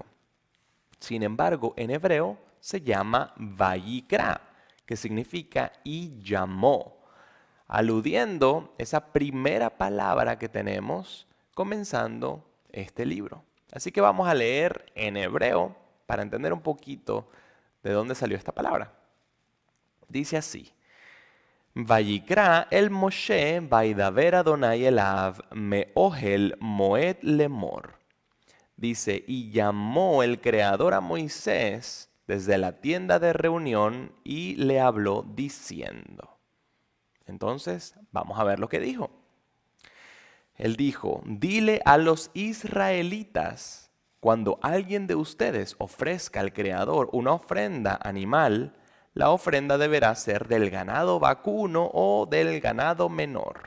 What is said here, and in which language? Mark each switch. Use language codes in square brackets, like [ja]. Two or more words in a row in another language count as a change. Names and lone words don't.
[es] Sin embargo, en hebreo se llama Vayikra, que significa y llamó, aludiendo esa primera palabra que tenemos comenzando este libro. Así que vamos a leer en hebreo para entender un poquito de dónde salió esta palabra. Dice así: [he] Vayikra el Moshe vaidaber Adonai elav meohel moed lemor. [es] Dice, y llamó el Creador a Moisés desde la tienda de reunión y le habló diciendo. Entonces, vamos a ver lo que dijo. Él dijo, dile a los israelitas, cuando alguien de ustedes ofrezca al Creador una ofrenda animal, la ofrenda deberá ser del ganado vacuno o del ganado menor.